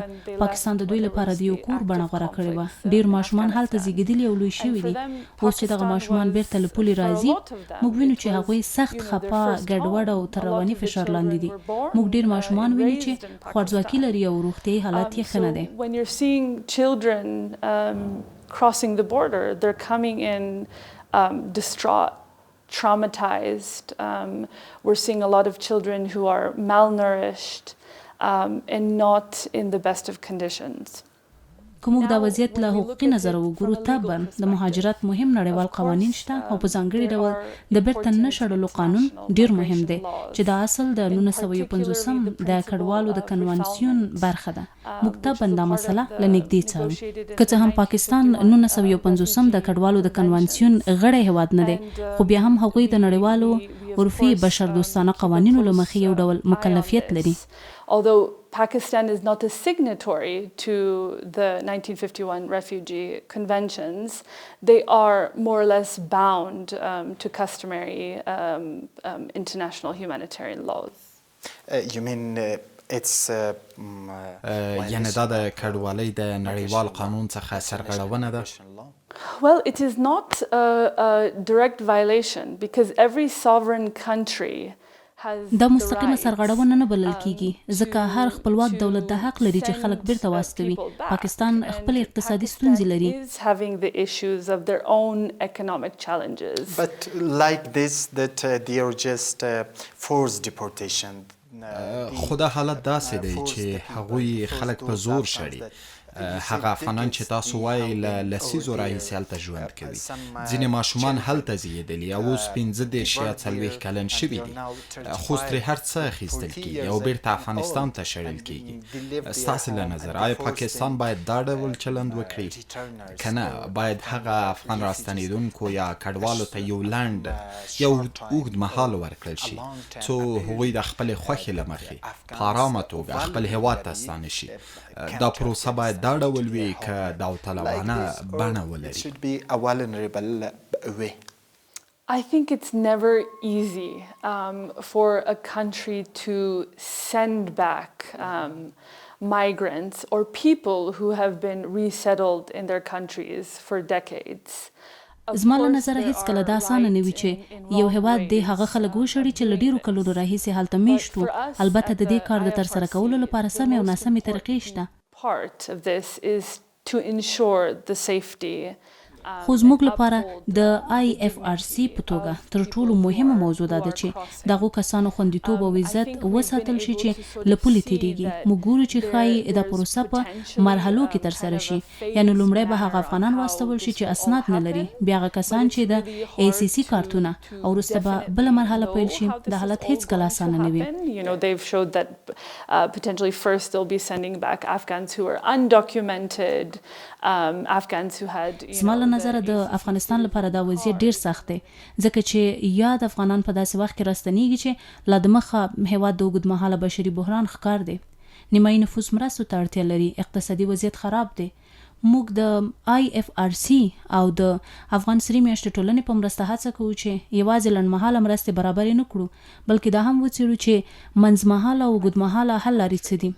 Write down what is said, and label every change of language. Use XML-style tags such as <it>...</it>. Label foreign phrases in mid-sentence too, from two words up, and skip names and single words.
<ps>پاکستان د دوی لپاره د یو کور بڼه غوره کړې وه. ډېر ماشومان هلته زیږېدلي او لوی شوي دي. اوس چې دغه ماشومان بیرته له پولې راځي موږ وینو چې هغوی سخت خفه، ګډوډ او تر رواني فشار لاندې دي. موږ ډېر ماشومان وینو چې خوارځواکي لري او روغتیايي حالت یې ښه نه دی.</ps> <en>When you're seeing children crossing the border, they're coming in distraught, traumatized. We're seeing a lot of children who are malnourished and not in the best of conditions.</en> <ps>که موږ دا وضعیت له حقوقي نظره وګورو طبعا د مهاجرت مهم نړیوال قوانین شته او په ځانګړي ډول د بیرته نه شړلو قانون ډیر مهم دی چې د اصل د 1950 د کډوالو د کنوانسیون برخه ده. موږ طبعا دا مسله له نږدې څارو. که څه هم پاکستان 1950 د کډوالو د کنوانسیون غړی هیواد نه دی، خو بیا هم هغوی د نړیوالو عرفي بشردوستانه قوانینو له مخې یو ډول مکلفیت لري.</ps> <en>Although Pakistan is not a signatory to the 1951 refugee conventions, they are more or less bound to customary international humanitarian laws. You mean it's</en> <ps>یعنی دا د کډوالۍ د نړیوال قانون څخه سرغړونه ده؟</ps> <en>Well, it is not a direct violation because every sovereign country</en> <ps>دا مستقیمه سرغړونه نه بلل کیږي ځکه هر خپلواک دولت د حق لري چې خلک بیرته واستوي. پاکستان خپل اقتصادي ستونزې لري.</ps> <en>having the issues of their own economic challenges. But like this that they are just forced deportation.</en> <ps>خو دا حالت داسې دی چې هغوی خلک په زور شړي. هغه افغانان چې تاسو وایي له لسیزو راهیسې هلته ژوند کوي. ځینې ماشومان هلته زیږېدلي او اوس 15 یا 40 کلن شوي دي، خو ترې هر څه اخیستل کیږي او بیرته افغانستان ته شړل کیږي. ستاسې له نظره آیا پاکستان باید دا ډول چلند وکړي که نه باید هغه افغان راستنېدونکو یا کډوالو ته یو لنډ یو اوږد مهال ورکړل شي څو هغوی د خپلې خوښې له مخې په ارامه توګه خپل هیواد ته ستانه شي؟ دا پروسه باید دا ډول وي که داوطلبانه بڼه ولري؟</ps> <en>I think it's never easy for a country to send back migrants or people who have been resettled in their countries for decades.</en> <ps>زما له نظره هیڅکله دا اسانه نه وي چې یو هیواد د هغه خلک وشړي چې له ډیرو کلونو راهیسې هلته میشت وو. البته د دې کار د ترسره کولو لپاره سمې او ناسمې طریقې شته.</ps> <en>Part of this is to ensure the safety.</en> <ps>خو زموږ لپاره د IFRC په توګه تر ټولو مهمه موضوع ده چې دغه کسانو خوندیتوب او عزت وساتل شي چې له پولې تیریږي. موږ ګورو چې ښایي دا پروسه په مرحلو کې ترسره شي. یعنی لومړی به هغه افغانان واستول شي چې اسناد نه لري، بیا هغه کسان چې د ACC کارتونه، او وروسته به بله مرحله پیل شي. د حالت هیڅکله اسانه نه وي.</ps> <en>They've showed that potentially first they'll be sending back Afghans who are undocumented, Afghans who had</en> <ps>نظر د افغانستان لپاره دا وضعیت ډیر سخت دی ځکه چې یا د افغانان په داسې وخت کې راستنیږي چې لا د مخه هیواد د اوږدمهاله بشري بحران ښکار دی. نیمایي نفوس مرستو ته اړتیا لري. اقتصادي وضعیت خراب دی. موږ د IFRC او د افغان سري میاشتې ټولنې په مرسته هڅه کوو چې یوازې لنډمهاله مرستې برابرې نه کړو بلکې دا هم وڅېړو چې منځمهاله او اوږدمهاله حل لارې څه دي.</ps>